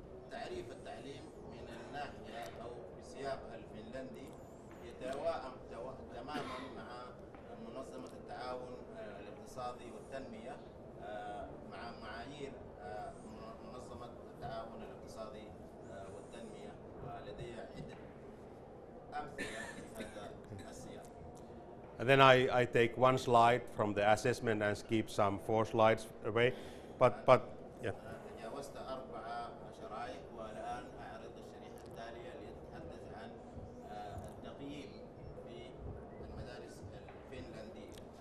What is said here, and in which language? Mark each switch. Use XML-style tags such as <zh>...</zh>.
<ar>تعريف التعليم من الناحية أو بسياق الفنلندي يتوائم تماما مع منظمة التعاون الاقتصادي والتنمية، مع معايير منظمة التعاون الاقتصادي والتنمية، ولدي عدة أمثلة في هذا السياق.</ar> <en>And then I take one slide from the assessment and skip some 4 slides away, but yeah.</en> <ar>تجاوزت 4 شرائح والآن أعرض الشريحة التالية لتتحدث عن التقييم في المدارس الفنلندية.</ar>